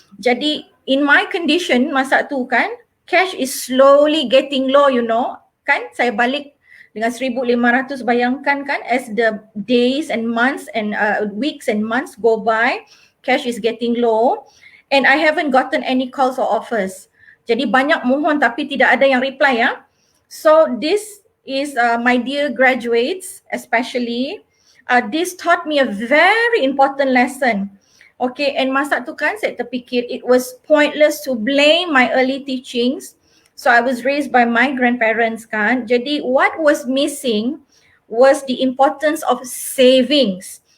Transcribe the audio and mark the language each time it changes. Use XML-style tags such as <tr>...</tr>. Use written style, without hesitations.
<en>Jadi in my condition</en> <ms>masa tu kan,</ms> <en>cash is slowly getting low, you know kan.</en> <ms>Saya balik dengan 1,500, bayangkan kan,</ms> <en>as the days and months and weeks and months go by, cash is getting low and I haven't gotten any calls or offers.</en> <ms>Jadi banyak mohon tapi tidak ada yang reply ya.</ms> <en>So this is my dear graduates especially, this taught me a very important lesson. Okay, and</en> <ms>masa tu kan saya terfikir</ms> <en>it was pointless to blame my early teachings. So I was raised by my grandparents kan. Jadi what was missing was the importance of savings.</en>